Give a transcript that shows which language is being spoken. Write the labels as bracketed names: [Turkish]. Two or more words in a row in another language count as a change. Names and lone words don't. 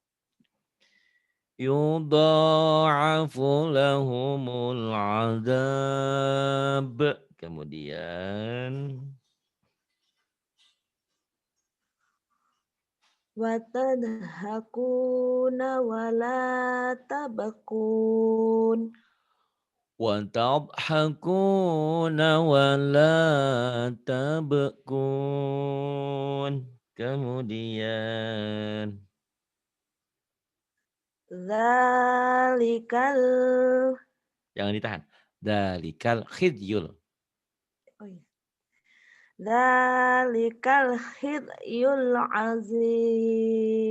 [Arabic] يضاعف لهم العذاب. [Indonesian] Kemudian [Arabic] وتضحكون ولا تبكون. وتضحكون ولا تبكون. [Indonesian] Kemudian [Arabic] Zalikal [Indonesian] jangan ditahan. [Arabic] ذلك الخزي. [Indonesian] oh iya. [Arabic] ذلك الخزي العظيم.